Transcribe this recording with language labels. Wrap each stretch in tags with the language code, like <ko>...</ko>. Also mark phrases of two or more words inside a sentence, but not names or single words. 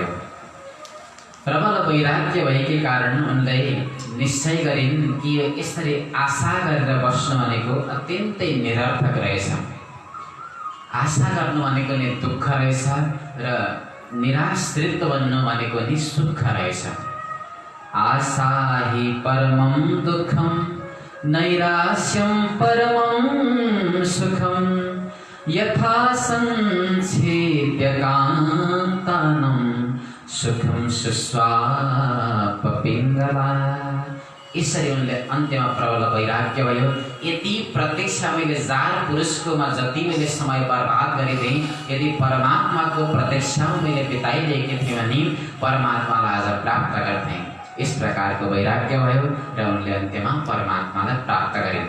<ne>प्रबल वैराग्य भएकै कारण उनले निश्चय गरिन् कि यसरी आशा गरेर बस्नु भनेको अत्यन्तै निरर्थक रहेछ। आशा गर्नु भनेको नि दुःख रहेछ र निराश्रित बन्नु भनेको नि सुख रहेछ।</ne> <sa>आशा हि परमं दुःखं नैराश्यं परमं सुखं यथा संच्छेद्यकान्तानं सुखं सुस्वापपिङ्गला।</sa> <ne>यसरी उनले अन्त्यमा प्रबल वैराग्य भयो। यति प्रतीक्षा मैले 4 पुरुषकोमा जति मैले समय बर्बाद गरिदिएँ, यदि परमात्माको प्रतीक्षामा मैले बिताइदिएकी थिएँ भने परमात्मालाई आज प्राप्त गर्थेँ। इस प्रकारको वैराग्य भयो र उनले अन्त्यमा परमात्मालाई प्राप्त गरिन्।</ne>